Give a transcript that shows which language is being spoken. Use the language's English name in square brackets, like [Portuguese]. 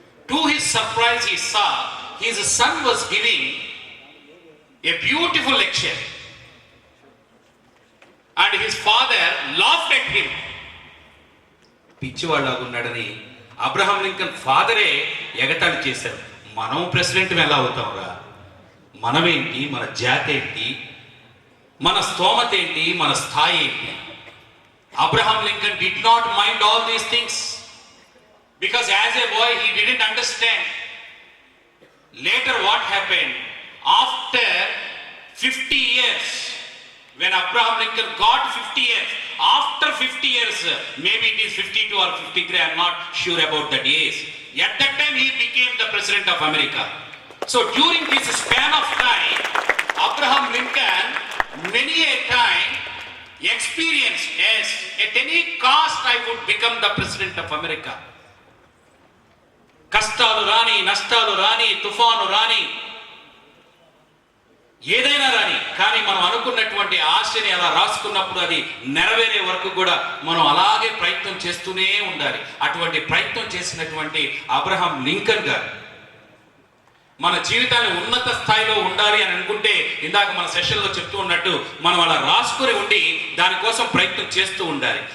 [English] To his surprise he saw his son was giving a beautiful lecture and his father laughed at him. [Telugu] పిచ్చివాళ్ళగా ఉన్నాడని Abraham Lincoln ఫాదరే ఎగతాళి చేశారు. మనం president ఎలా అవుతాంరా? మనమేంటి, మన జాతి ఏంటి, మన స్తోమత ఏంటి, మన స్థాయి ఏంటి? [English] Abraham Lincoln did not mind all these things because as a boy he didn't understand. Later what happened? After 50 years, when Abraham Lincoln got 50 years, after 50 years, maybe it is 52 or 53, I am not sure about that age. At that time he became the President of America. So during this span of time, Abraham Lincoln many a time experienced, yes, at any cost I would become the President of America. [Telugu] కష్టాలు రాని, నష్టాలు రాని, తుఫాను రాని, ఏదైనా రాని, కానీ మనం అనుకున్నటువంటి ఆశని అలా రాసుకున్నప్పుడు అది నెరవేరే వరకు కూడా మనం అలాగే ప్రయత్నం చేస్తూనే ఉండాలి. అటువంటి ప్రయత్నం చేసినటువంటి అబ్రహాం లింకన్ గారు మన జీవితాన్ని ఉన్నత స్థాయిలో ఉండాలి అని అనుకుంటే, ఇందాక మన సెషన్లో చెప్తూ ఉన్నట్టు మనం అలా రాసుకుని ఉండి దానికోసం ప్రయత్నం చేస్తూ ఉండాలి.